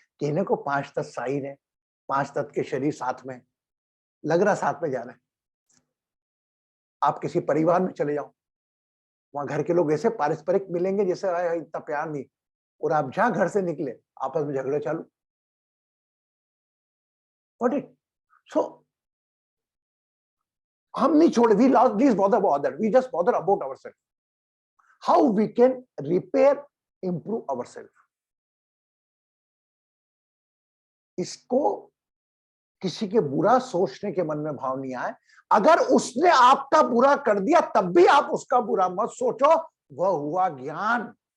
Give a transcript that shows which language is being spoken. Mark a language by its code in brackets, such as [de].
[hi] कहने को 5 तत्व शाही है, 5 तत्व के शरीर साथ में, लग रहा साथ में जा रहे हैं। आप किसी परिवार में चले जाओ, वहां घर के लोग ऐसे पारस्परिक मिलेंगे जैसे इतना प्यार नहीं, और आप जहां घर से निकले आपस में झगड़े चालू। [en] Got it? So [hi] हम नहीं छोड़े, [en] we least bother about that, we just bother about ourselves, how we can repair, improve ourselves. [hi] इसको किसी के बुरा सोचने के मन में भाव नहीं आए। अगर उसने आपका बुरा कर दिया तब भी आप उसका बुरा मत सोचो, वह हुआ ज्ञान।